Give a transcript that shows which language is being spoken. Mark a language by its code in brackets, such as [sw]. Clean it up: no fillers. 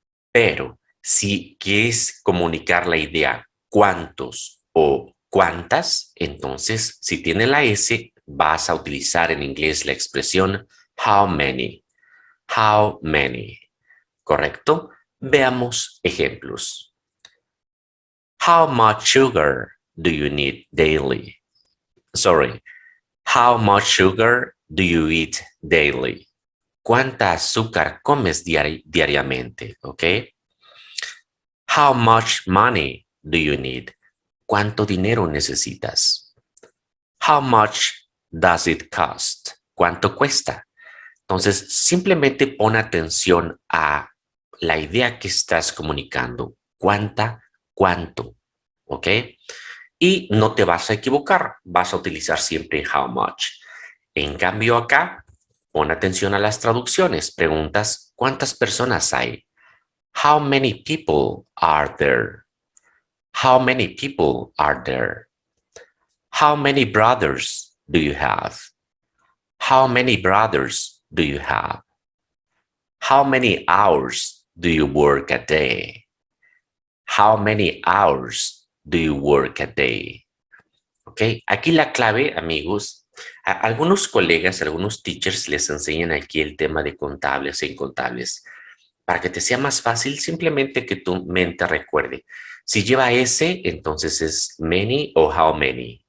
[es] Pero si quieres comunicar la idea cuántos o cuántas, entonces si tiene la S, vas a utilizar en inglés la expresión how many, how many. ¿Correcto? Veamos ejemplos. [en] How much sugar do you need daily? Sorry, how much sugar do you eat daily? [es] ¿Cuánta azúcar comes diariamente? ¿Ok? [en] How much money do you need? [es] ¿Cuánto dinero necesitas? [en] How much does it cost? [es] ¿Cuánto cuesta? Entonces, simplemente pon atención a la idea que estás comunicando. ¿Cuánta? ¿Cuánto? ¿Ok? Y no te vas a equivocar. Vas a utilizar siempre how much. En cambio, acá, pon atención a las traducciones. Preguntas, ¿cuántas personas hay? [en] How many people are there? How many people are there? How many brothers do you have? How many brothers do you have? How many hours do you work a day? How many hours do you work a day? [es] ¿Ok? Aquí la clave, amigos, a algunos colegas, algunos teachers les enseñan aquí el tema de contables e incontables. Para que te sea más fácil, simplemente que tu mente recuerde. Si lleva S, entonces es many o how many.